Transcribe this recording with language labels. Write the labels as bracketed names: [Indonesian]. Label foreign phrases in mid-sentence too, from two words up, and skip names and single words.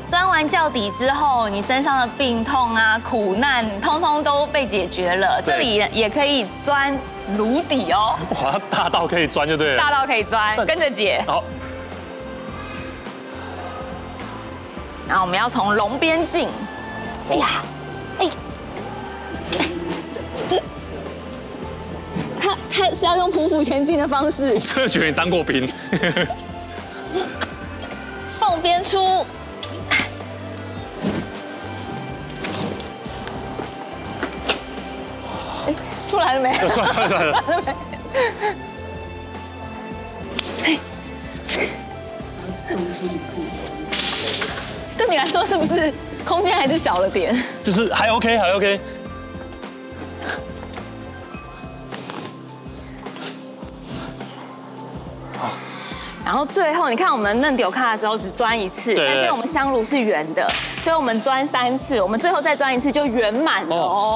[Chinese] 鑽完腳底之後，你身上的病痛啊、苦難，通通都被解決了。這裡也可以鑽爐底哦。哇，大到可以鑽就對了。大到可以鑽，跟着姐。好。然後我們要從龍邊進。哎呀，哎。他是要用匍匐前進的方式。我真的覺得你當過兵。鳳邊出。哎，出來了沒？出來了。对你來說，是不是空間還是小了點？就是還 OK，還 OK。然後最後，你看我們嫩丟卡的時候只鑽一次，但是我們香爐是圓的，所以我們鑽3次，我們最後再鑽一次就圓滿了哦。